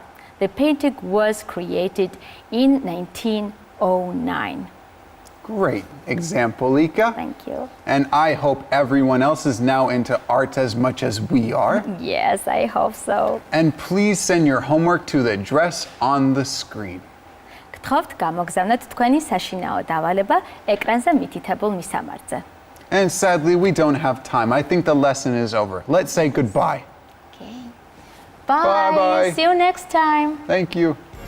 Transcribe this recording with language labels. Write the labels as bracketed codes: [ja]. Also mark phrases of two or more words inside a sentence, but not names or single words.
[en] The painting was created in 1909. Great example, Lika. Thank you. And I hope everyone else is now into art as much as we are. Yes, I hope so. And please send your homework to the address on the screen. [ka] გთხოვთ გამოგზავნოთ თქვენი საშინაო დავალება ეკრანზე მითითებულ მისამართზე. [en] And sadly, we don't have time. I think the lesson is over. Let's say goodbye. Okay. Bye-bye. See you next time. Thank you.